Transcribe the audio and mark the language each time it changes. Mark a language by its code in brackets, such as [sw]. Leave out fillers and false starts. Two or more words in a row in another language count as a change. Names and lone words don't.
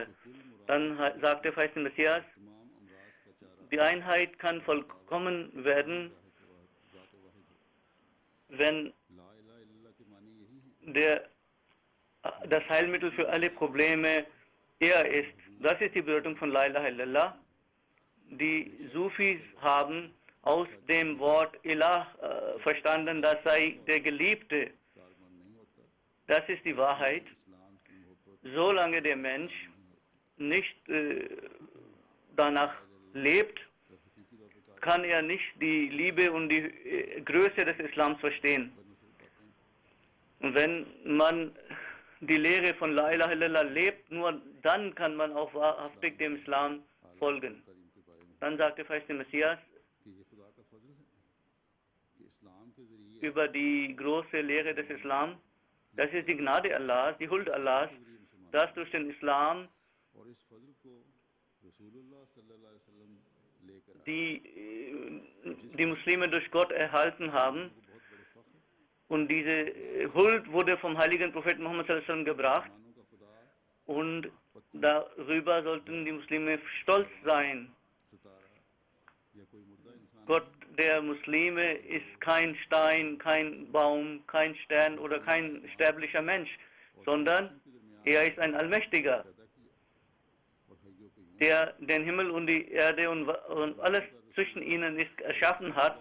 [de] Dann sagt der verheißene Messias, die Einheit kann vollkommen werden, wenn das Heilmittel für alle Probleme er ist. Das ist die Bedeutung von [ar] لا إله إلا الله. [de] Die Sufis haben aus dem Wort Ilah verstanden, das sei der Geliebte. Das ist die Wahrheit. Solange der Mensch nicht danach lebt, kann er nicht die Liebe und die Größe des Islams verstehen. Und wenn man die Lehre von [ar] لا إله إلا الله [de] lebt, nur dann kann man auch wahrhaftig dem Islam folgen. Dann sagte der Messias über die große Lehre des Islam, das ist die Gnade Allahs, die Huld Allahs, dass durch den Islam die Muslime durch Gott erhalten haben. Und diese Huld wurde vom heiligen Propheten Muhammad [ar] صلى الله عليه وسلم [de] gebracht. Und darüber sollten die Muslime stolz sein. Gott der Muslime ist kein Stein, kein Baum, kein Stern oder kein sterblicher Mensch, sondern er ist ein Allmächtiger, der den Himmel und die Erde und alles zwischen ihnen ist erschaffen hat.